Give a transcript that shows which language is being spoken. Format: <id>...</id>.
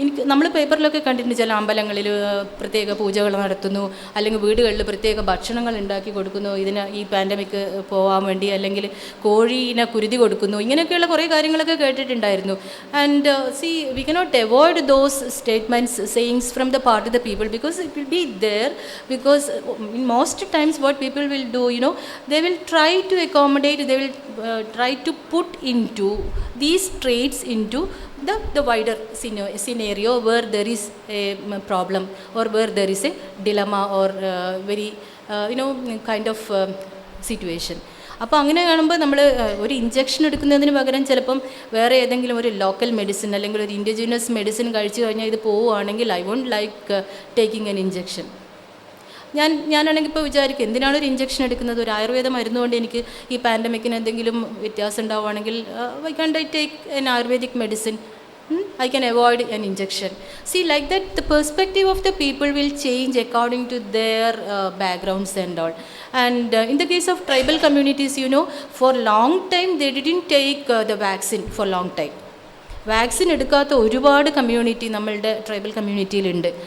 <ml>നമ്മൾ പേപ്പറിലൊക്കെ കണ്ടിട്ടുണ്ട്, ചില അമ്പലങ്ങളിൽ പ്രത്യേക പൂജകൾ നടത്തുന്നു, അല്ലെങ്കിൽ വീടുകളിൽ പ്രത്യേക ഭക്ഷണങ്ങൾ ഉണ്ടാക്കി കൊടുക്കുന്നു ഈ പാൻഡമിക് പോകാൻ വേണ്ടി, അല്ലെങ്കിൽ കോഴീനെ കുരുതി കൊടുക്കുന്നു, ഇങ്ങനെയൊക്കെയുള്ള കുറേ കാര്യങ്ങളൊക്കെ കേട്ടിട്ടുണ്ടായിരുന്നു.</ml> <en>And see, we cannot avoid those statements, sayings from the part of the people, because it will be there, because in most times what people will do, they will try to accommodate, they will try to put into these traits into the wider scenario where there is a problem or where there is a dilemma or very kind of situation.</en> <ml>അപ്പോൾ അങ്ങനെ കാണുമ്പോൾ നമ്മൾ ഒരു injection എടുക്കുന്നതിന് പകരം ചിലപ്പം വേറെ ഏതെങ്കിലും ഒരു ലോക്കൽ മെഡിസിൻ അല്ലെങ്കിൽ ഒരു ഇൻഡിജിനസ് മെഡിസിൻ കഴിച്ചു കഴിഞ്ഞാൽ ഇത് പോവുകയാണെങ്കിൽ</ml> <en>I won't like taking an injection.</en> <ml>ഞാനാണെങ്കിൽ ഇപ്പോൾ വിചാരിക്കും എന്തിനാണ് ഒരു ഇഞ്ചക്ഷൻ എടുക്കുന്നത്, ഒരു ആയുർവേദ മരുന്നുകൊണ്ട് എനിക്ക് ഈ പാൻഡമിക്കിന് എന്തെങ്കിലും വ്യത്യാസം ഉണ്ടാവുകയാണെങ്കിൽ</ml> <en>Why can't I take an ayurvedic medicine, I can avoid an injection. See, like that the perspective of the people will change according to their backgrounds and all. And in the case of tribal communities, you know, for long time they didn't take the vaccine for long time.</en> <ml>Vaccine എടുക്കാത്ത ഒരുപാട് community നമ്മളുടെ tribal കമ്മ്യൂണിറ്റിയിലുണ്ട്.</ml>